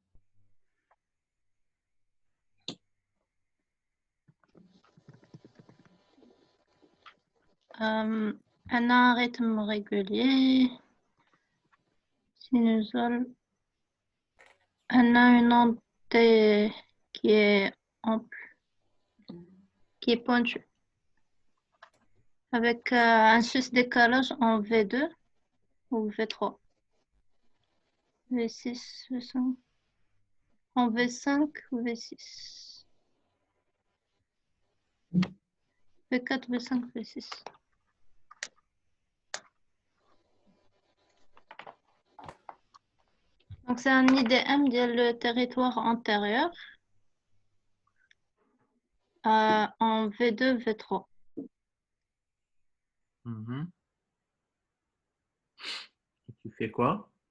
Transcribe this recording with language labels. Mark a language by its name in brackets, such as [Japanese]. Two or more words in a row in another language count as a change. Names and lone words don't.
[French] Un rythme régulier, sinusole. On a une onde qui est ample, qui est pointue, avec un sus-décalage en V2 ou V3, V6, V5, en V5 ou V6, V4, V5, V6. Donc, c'est un IDM le territoire antérieur en V2, V3. Et tu fais quoi?